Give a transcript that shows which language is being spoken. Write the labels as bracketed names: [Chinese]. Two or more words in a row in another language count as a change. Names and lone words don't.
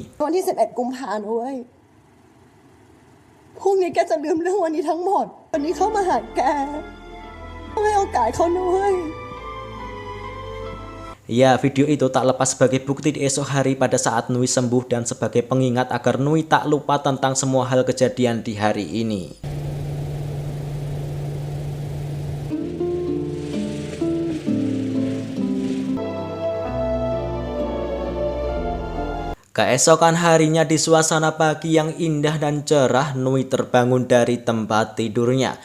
[Thai] วันที่ 11 กุมภาพันธ์นะเว้ยพรุ่งนี้แกจะลืมเรื่องวันนี้ทั้งหมด วันนี้เข้ามาหาแกต้องให้โอกาสเขาด้วย [Indonesian] Ya, video itu tak lepas sebagai bukti di esok hari pada saat Nui sembuh dan sebagai pengingat agar Nui tak lupa tentang semua hal kejadian di hari ini. Keesokan harinya di suasana pagi yang indah dan cerah, Nui terbangun dari tempat tidurnya.